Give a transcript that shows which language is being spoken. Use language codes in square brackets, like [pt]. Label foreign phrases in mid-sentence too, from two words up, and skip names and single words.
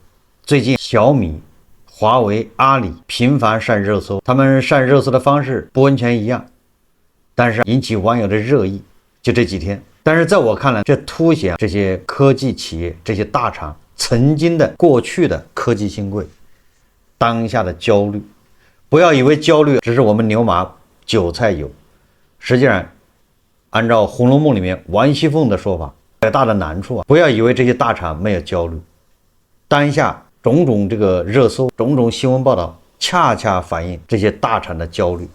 [zh] 最近小米、華為、阿里頻繁上熱搜，他們上熱搜的方式不完全一樣，但是引起網友的熱議，就這幾天。但是在我看来，這凸顯這些科技企業、這些大廠曾經的过去的科技新貴當下的焦慮。不要以為焦慮只是我們牛馬韭菜有，實際上按照《紅樓夢》裡面王熙鳳的說法，最大的難處不要以為這些大廠沒有焦慮，當下種種这個熱搜、種種新聞報道恰恰反映這些大廠的焦慮。